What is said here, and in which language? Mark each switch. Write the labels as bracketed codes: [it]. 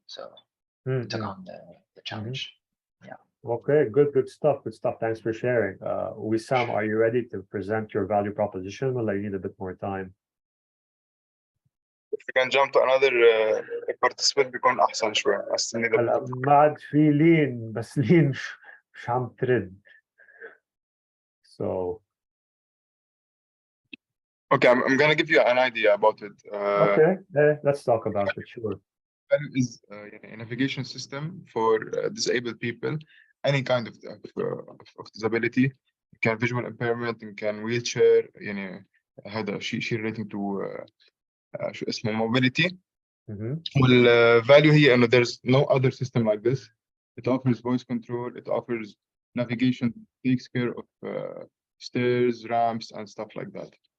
[en] So we took on the challenge. Yeah. Okay, good stuff. Thanks for sharing. Wissam, are you ready to present your value proposition? Well, I need a bit more time. If we can jump to another participant [ar] بيكون أحسن شوي. هلا ما عاد في لين بس لين مش عم ترد. [en] So okay, I'm gonna give you an idea about it. Okay, let's talk about it. Sure. Is a navigation system for disabled people, any kind of disability. It can visual impairment, it can wheelchair. [ar] يعني هذا شيء [en] relating to [ar] شو اسمه mobility. والvalue هي إنه [en] there's no other system like this. It offers voice control. It offers navigation. Takes care of stairs, ramps, and stuff like that.